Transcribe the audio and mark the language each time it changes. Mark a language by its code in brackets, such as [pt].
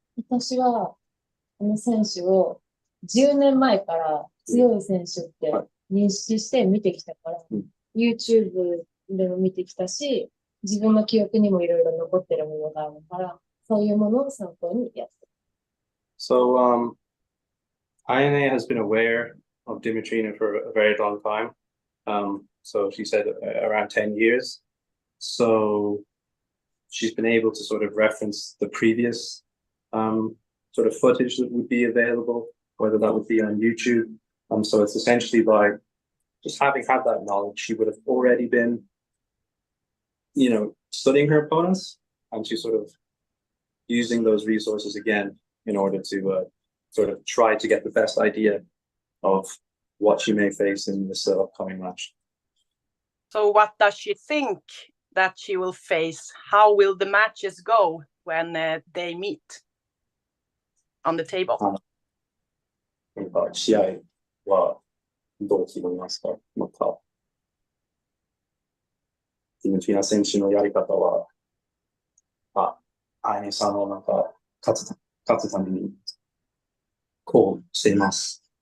[ja] 私は、この選手を10年前から強い選手って認識して見てきたから、YouTube でも見てきたし、自分の記憶にもいろいろ残ってるものがあるから、そういうものを参考にやってる。 [en] So, Ayane has been aware of Dimitrina for a very long time. So she said around 10 years. So she's been able to sort of reference the previous sort of footage that would be available, whether that would be on YouTube. So it's essentially by just having had that knowledge, she would have already been, studying her opponents, and she's sort of using those resources again in order to sort of try to get the best idea of what she may face in this upcoming match. So what does she think that she will face? How will the matches go when they meet on the table? [ja] なんか試合はどう決まりますか？また。ディミトリーナ選手のやり方は、アヤネさんのなんか、勝つために、こうしています。